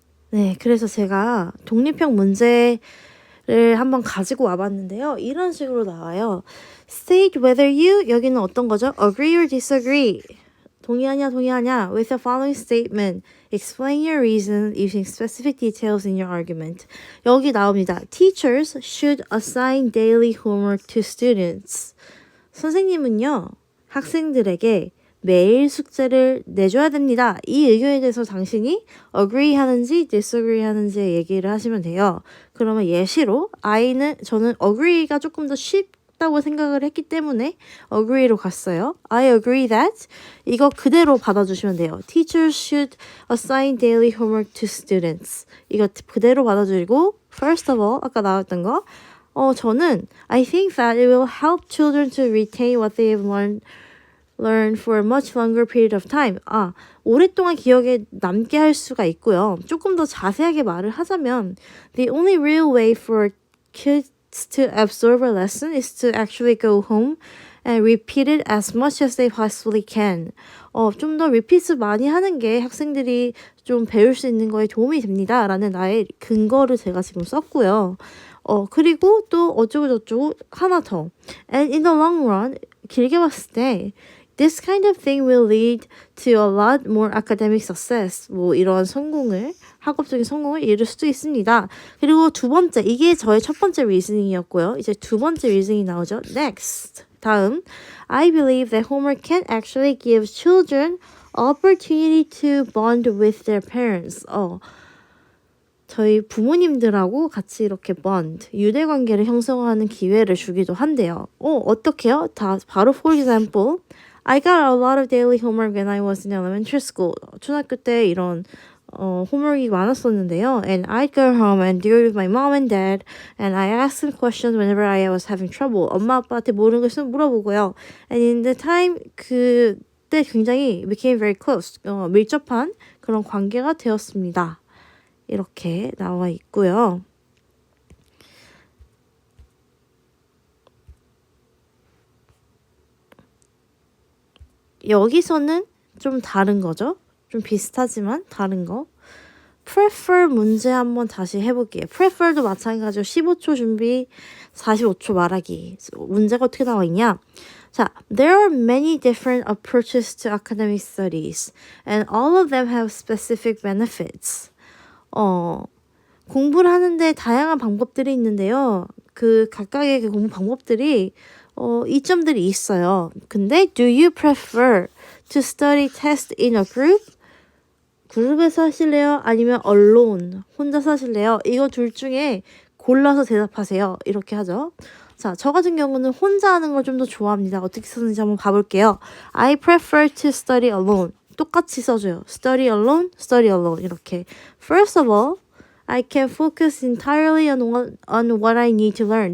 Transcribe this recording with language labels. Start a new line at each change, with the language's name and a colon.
Korean: 네, 그래서 제가 독립형 문제를 한번 가지고 와봤는데요. 이런 식으로 나와요.
English: State whether you,
Korean: 여기는 어떤 거죠?
English: Agree or disagree.
Korean: 동의하냐
English: with the following statement. Explain your reason using specific details in your argument.
Korean: 여기 나옵니다.
English: Teachers should assign daily homework to students.
Korean: 선생님은요, 학생들에게 매일 숙제를 내줘야 됩니다. 이 의견에 대해서 당신이 agree 하는지 disagree 하는지 얘기를 하시면 돼요. 그러면 예시로 저는 agree가 조금 더 쉽다고 생각을 했기 때문에 agree로 갔어요.
English: I agree that
Korean: 이거 그대로 받아주시면 돼요.
English: Teachers should assign daily homework to students.
Korean: 이거 그대로 받아주고
English: first of all
Korean: 아까 나왔던 거 저는
English: I think that it will help children to retain what they have learn for a much longer period of time.
Korean: 오랫동안 기억에 남게 할 수가 있고요. 조금 더 자세하게 말을 하자면
English: the only real way for kids to absorb a lesson is to actually go home and repeat it as much as they possibly can.
Korean: 좀 더 리피트 많이 하는 게 학생들이 좀 배울 수 있는 거에 도움이 됩니다. 라는 나의 근거를 제가 지금 썼고요. 그리고 또 어쩌고저쩌고 하나 더.
English: And in the long run,
Korean: 길게 봤을 때
English: this kind of thing will lead to a lot more academic success.
Korean: 뭐 이런 학업적인 성공을 이룰 수도 있습니다. 그리고 두 번째, 이게 저의 첫 번째 리즈닝이었고요. 이제 두 번째 리즈닝이 나오죠.
English: Next.
Korean: 다음.
English: I believe that homework can actually give children opportunity to bond with their parents.
Korean: 저희 부모님들하고 같이 이렇게 bond, 유대관계를 형성하는 기회를 주기도 한대요. 어떻게요? 바로
English: for example, I got a lot of daily homework when I was in elementary school.
Korean: 초등학교 때 이런 homework이 많았었는데요.
English: And I'd go home and do it with my mom and dad. And I asked them questions whenever I was having trouble.
Korean: 엄마 아빠한테 모르는 거 있으면 물어보고요.
English: And in the time
Korean: 그때 굉장히
English: became very close.
Korean: 밀접한 그런 관계가 되었습니다. 이렇게 나와 있고요. 여기서는 좀 다른 거죠. 좀 비슷하지만 다른 거. prefer 문제 한번 다시 해볼게요. prefer도 마찬가지로 15초 준비, 45초 말하기. 문제가 어떻게 나와 있냐?
English: 자, there are many different approaches to academic studies, and all of them have specific benefits.
Korean: 공부를 하는데 다양한 방법들이 있는데요. 그 각각의 그 공부 방법들이 이점들이 있어요. 근데
English: do you prefer to study test in a group?
Korean: 그룹에서 하실래요? 아니면 alone, 혼자서 하실래요? 이거 둘 중에 골라서 대답하세요. 이렇게 하죠. 자, 저 같은 경우는 혼자 하는 걸 좀 더 좋아합니다. 어떻게 쓰는지 한번 봐볼게요.
English: I prefer to study alone.
Korean: 똑같이 써줘요.
English: study alone
Korean: 이렇게.
English: First of all, I can focus entirely on what I need to learn.